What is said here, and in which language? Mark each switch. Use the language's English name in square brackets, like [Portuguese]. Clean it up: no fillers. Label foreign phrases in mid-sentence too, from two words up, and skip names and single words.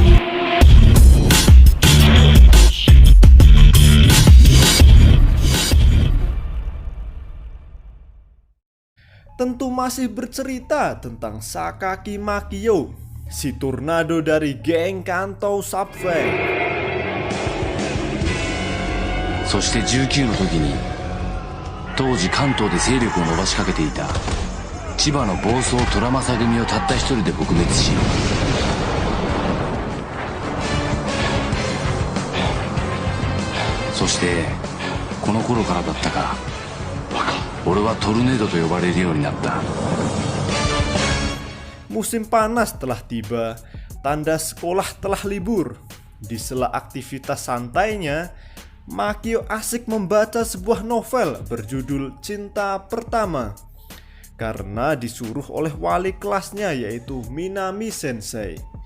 [Indonesian] Tentu masih bercerita tentang Sakaki Makio, si tornado dari geng Kanto Subway. [Japanese] そして19の時に当時関東で勢力を伸ばしかけていた千葉の暴走虎政組をたった一人で撲滅し、そしてこの頃からだったか、俺はトルネードと呼ばれるようになった。 [Indonesian] Musim panas telah tiba, tanda sekolah telah libur. Di sela aktivitas santainya, Makio asik membaca sebuah novel berjudul Cinta Pertama karena disuruh oleh wali kelasnya, yaitu Minami Sensei.